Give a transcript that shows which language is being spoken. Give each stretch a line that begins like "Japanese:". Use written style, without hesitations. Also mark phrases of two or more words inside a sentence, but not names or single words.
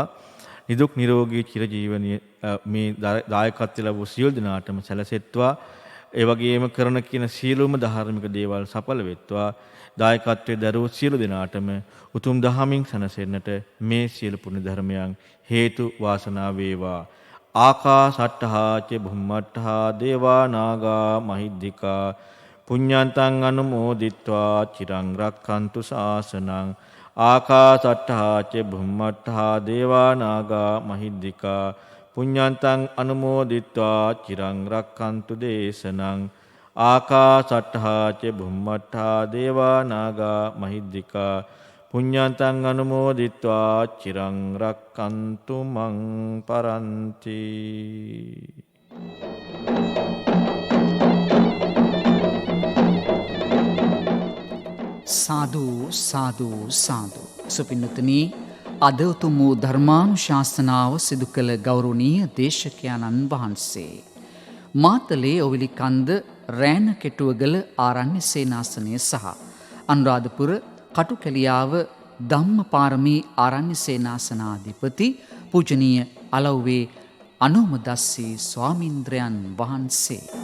Sinhala: නිදුක් නිරෝගී චිරජීවනයේ මේ දායකත්වය ලැබූ සියලු දෙනාටම සැලසෙත්වා. ඒ වගේම කරන කියන සියලුම ධාර්මික දේවල් සඵල වෙත්වා. දායකත්වයේ දරූ සියලු දෙනාටම උතුම් දහමින් සැනසෙන්නට මේ සියලු පුණ්‍ය ධර්මයන් හේතු වාසනා වේවා.
Pali: ආකාසට්ඨා ච බුම්මට්ඨා දේවා නාග මහිද්దికා පුඤ්ඤන්තං අනුමෝදිත්වා චිරං රක්ඛන්තු ශාසනං. ආකාසට්ඨා ච බුම්මට්ඨා දේවා නාග මහිද්దికා පුඤ්ඤන්තං අනුමෝදිත්වා චිරං රක්ඛන්තු දේශනං. ආකාසට්ඨා ච බුම්මට්ඨා දේවා නාග මහිද්దికා පුඤ්ඤන්තං අනුමෝදිත්වා චිරං රක්ඛන්තු මං පරන්ති.
Sinhala: සාදු සාදු සාදු. සුපින්නතුනි, අද උතුම් වූ ධර්මානුශාසනාව සිදු කළ ගෞරවනීය දේශකයන්න් වහන්සේ මාතලේ ඔවිලි කන්ද රෑන කෙටුවගල ආරණ්‍ය සේනාසනය සහ අනුරාධපුර කටුකැලියාව ධම්මපාරමී ආරණ්‍ය සේනාසනාධිපති පූජනීය අලව්වේ අනුමදස්සී ස්වාමීන්ද්‍රයන් වහන්සේ.